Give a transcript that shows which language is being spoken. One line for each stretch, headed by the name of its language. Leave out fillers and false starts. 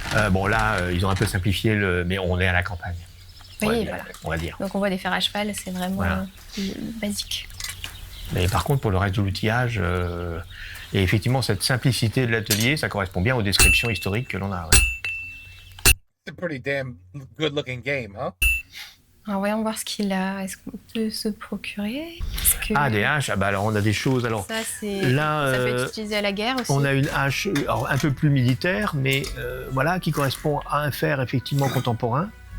French: Bon, là, ils ont un peu simplifié, mais on est à la campagne. Oui, voilà. On va dire. Donc on voit des fers à cheval, c'est vraiment basique. Mais par contre, pour le reste de l'outillage, et effectivement, cette simplicité de l'atelier, ça correspond bien aux descriptions historiques que l'on a. Ouais.
English: It's a pretty damn good looking game, huh?
French: Alors voyons voir ce qu'il a. Est-ce qu'on peut se procurer? Des haches. Alors on a des choses. Alors ça, là, ça peut être utilisé à la guerre aussi. On a une hache un peu plus militaire, mais voilà, qui correspond à un fer effectivement contemporain.